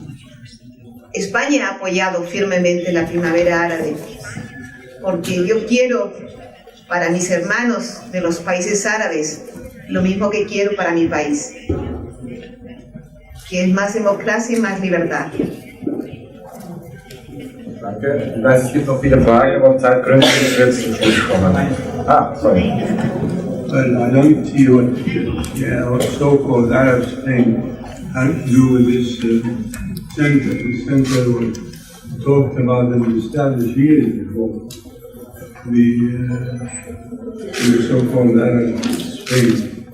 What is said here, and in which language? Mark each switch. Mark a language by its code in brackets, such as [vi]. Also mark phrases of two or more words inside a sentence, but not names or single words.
[es] España ha apoyado firmemente la primavera árabe porque yo quiero para mis hermanos de los países árabes lo mismo que quiero para mi país, que es más democracia y más libertad. [de] Danke. Ich weiß, es gibt noch viele Fragen, aber Zeitgründen wird es zum Schluss kommen. [en] Sorry. Well, I don't see what the so-called Arab Spring has to do with this center. The center was talked about and established years before the so-called Arab Spring.